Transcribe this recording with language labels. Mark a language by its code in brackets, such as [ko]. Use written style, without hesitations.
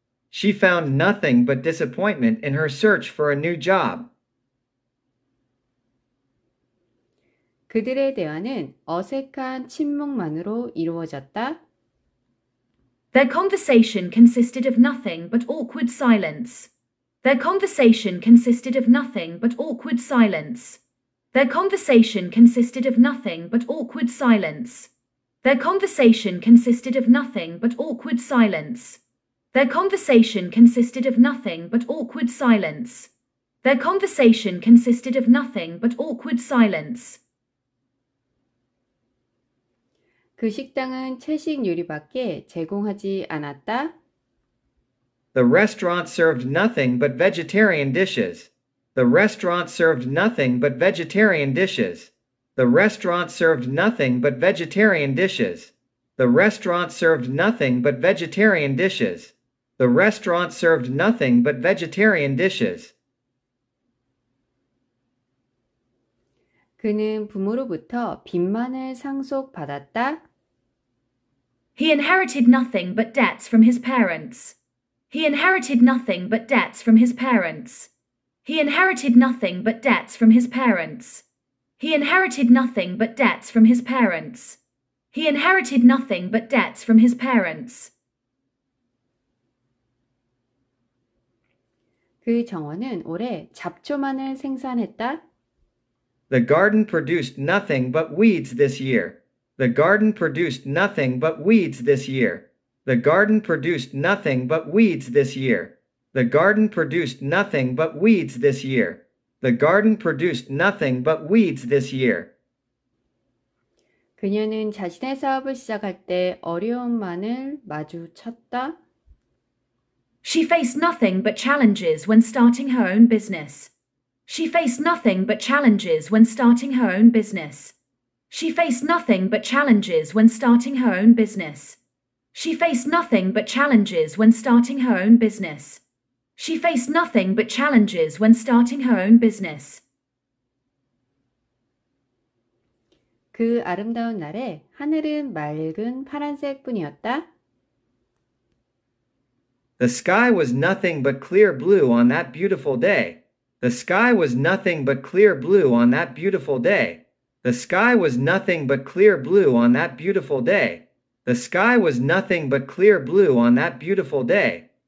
[en] She found nothing but disappointment in her search for a new job. [ko] 그들의 대화는 어색한 침묵만으로 이루어졌다. [en] Their conversation consisted of nothing but awkward silence. Their conversation consisted of nothing but awkward silence. Their conversation consisted of nothing but awkward silence. Their conversation consisted of nothing but awkward silence. Their conversation consisted of nothing but awkward silence. Their conversation consisted of nothing but awkward silence. [ko] 그 식당은 채식 요리밖에 제공하지 않았다. [en] The restaurant served nothing but vegetarian dishes. The restaurant served nothing but vegetarian dishes. The restaurant served nothing but vegetarian dishes. The restaurant served nothing but vegetarian dishes. The restaurant served nothing but vegetarian dishes. [ko] 그는 부모로부터 빚만을 상속받았다. [en] He inherited nothing but debts from his parents. He inherited nothing but debts from his parents. He inherited nothing but debts from his parents. He inherited nothing but debts from his parents. He inherited nothing but debts from his parents. [ko] 그 정원은 올해 잡초만을 생산했다. [en] The garden produced nothing but weeds this year. The garden produced nothing but weeds this year. The garden produced nothing but weeds this year. The garden produced nothing but weeds this year. The garden produced nothing but weeds this year. [ko] 그녀는 자신의 사업을 시작할 때 어려움만을 마주쳤다. [en] She faced nothing but challenges when starting her own business. She faced nothing but challenges when starting her own business. She faced nothing but challenges when starting her own business. She faced nothing but challenges when starting her own business. She faced nothing but challenges when starting her own business. [ko] 그 아름다운 날에 하늘은 맑은 파란색뿐이었다. [en] The sky was nothing but clear blue on that beautiful day. The sky was nothing but clear blue on that beautiful day. The sky was nothing but clear blue on that beautiful day. The sky was nothing but clear blue on that beautiful day.